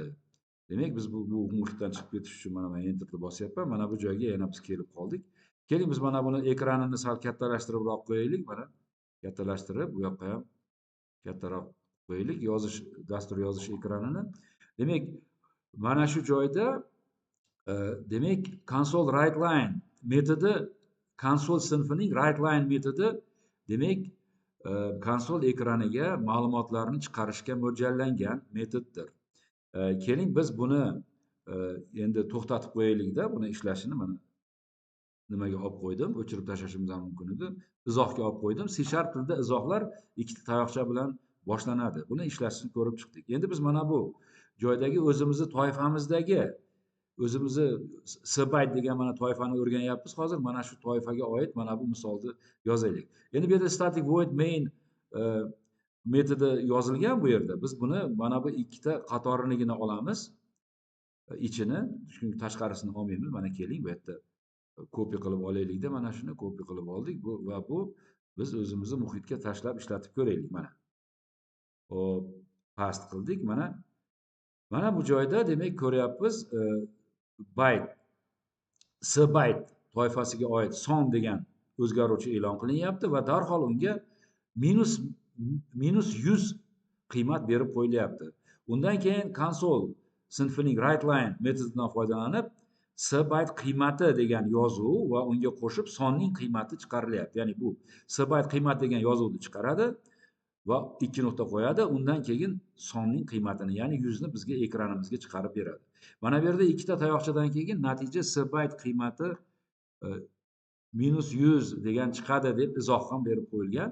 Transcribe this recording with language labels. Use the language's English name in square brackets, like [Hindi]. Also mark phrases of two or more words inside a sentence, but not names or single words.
[Uzbek] Demak, biz bu muhitdan chiqib ketish uchun mana men enterni bosyapman. Mana bu joyga yana biz kelib qoldik. Keling biz mana buni ekranini sal kattalashtiribroq qo'yaylik. Mana kattalashtirib, bu yoqqa ham kattaroq qo'yaylik. Dastur yozish ekranini. Demak, mana shu joyda demak [English] console write line [Uzbek] metodi, console sinfining [English] write line [Uzbek] metodi demak konsol ekraniga ma'lumotlarni chiqarishga mo'ljallangan metoddir. Keling biz buni endi to'xtatib qo'yaylik-da, buni ishlashini mana nimaga olib qo'ydim, o'chirib tashlashimiz ham mumkin edi. Izohga olib qo'ydim. C# tilida izohlar ikkita tayoqcha bilan boshlanadi. Buni ishlashini ko'rib chiqdik. Endi biz mana bu joydagi o'zimizni toifamizdagi o'zimizni sbyte degan mana toifani o'rganyapmiz. Hozir mana shu toifaga oid mana bu misolni yozaylik. Endi bu yerda [English] static void main [Uzbek] metodi yozilgan bu yerda. Biz buni mana bu ikkita qatorinigina olamiz. Ichini, chunki tashqarisini olmaymiz. Mana keling bu yerda copy qilib olaylik-da, mana shuni copy qilib oldik. Bu va bu biz o'zimizni muhitga tashlab ishlatib ko'raylik mana. Hop, past qildik mana. Mana bu joyda demak ko'ryapmiz byte sbyte toifasiga oid son degan o'zgaruvchi e'lon qilinyapti va darhol unga -100 qiymat berib qo'yilyapti. Undan keyin console sinfining [English] write line [Uzbek] metodidan foydalanib sbyte qiymati degan yozuv va unga qo'shib sonning qiymati chiqarilyapti. Ya'ni bu sbyte qiymat degan yozuvni chiqaradi va 2 nuqta qo'yadi. Undan keyin sonning qiymatini, ya'ni 100 ni bizga ekranimizga chiqarib beradi. Mana bu yerda ikkita tayoqchadan keyin natija sbyte qiymati -100 degan chiqadi deb izoh ham berib qo'yilgan.